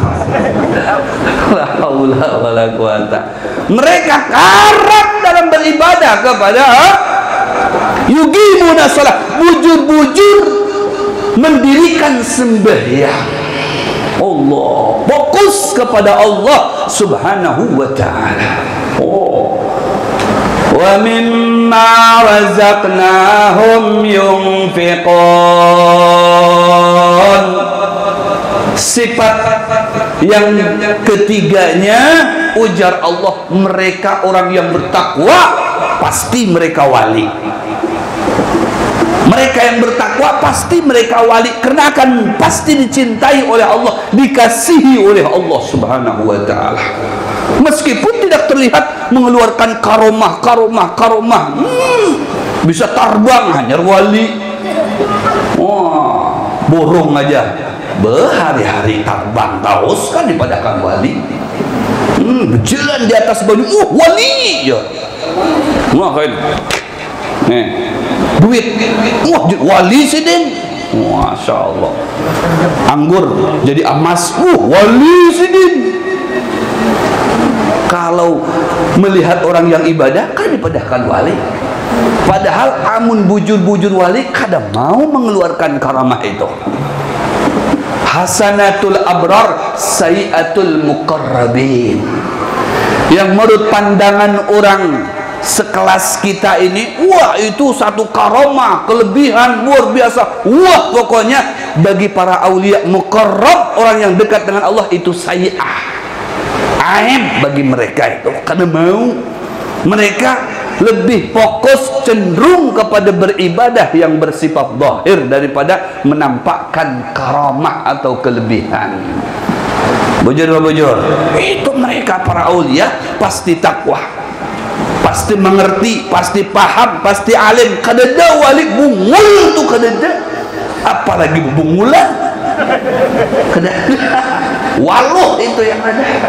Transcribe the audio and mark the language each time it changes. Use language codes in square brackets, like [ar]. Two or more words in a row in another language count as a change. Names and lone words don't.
[ar] لا حول ولا قوة. [id] Mereka karam dalam beribadah kepada [ar] يقيمون الصلاة, [id] bujur-bujur mendirikan sembahyang Allah, fokus kepada Allah [ar] سبحانه وتعالى. ومما رزقناهم ينفقون. [id] Sifat yang ketiganya, ujar Allah, mereka orang yang bertakwa pasti mereka wali. Mereka yang bertakwa pasti mereka wali, karena akan pasti dicintai oleh Allah, dikasihi oleh Allah [ar] سبحانه وتعالى. [id] Meskipun tidak terlihat mengeluarkan karomah, bisa terbang, hanya wali. [bjn] Wah, burung aja berhari-hari terbang terus kan dipadakan wali. Berjalan di atas banyu, wali ya. Wah, kayak duit, wah wali sih din. [ar] ما شاء الله. [bjn] Anggur jadi emas, wali sih din. [id] Kalau melihat orang yang ibadah kan dipadahkan wali. [bjn] Padahal amun bujur-bujur wali kadang mau mengeluarkan karamah itu. [ar] حسنات الأبرار سيئات المقربين. [id] Yang menurut pandangan orang sekelas kita ini, wah itu satu karomah, kelebihan luar biasa. Wah, pokoknya bagi para [ar] أولياء مقرب, [id] orang yang dekat dengan Allah, itu sayi'ah, aib bagi mereka itu. Karena mau mereka lebih fokus, cenderung kepada beribadah yang bersifat zahir daripada menampakkan karamah atau kelebihan. [bjn] Bujur-bujur itu mereka para aulia pasti takwa, pasti mengerti, pasti paham, pasti alim. Kadada wali bungul tuh, kadada apalagi bubungulan, kadada waluh itu yang ada.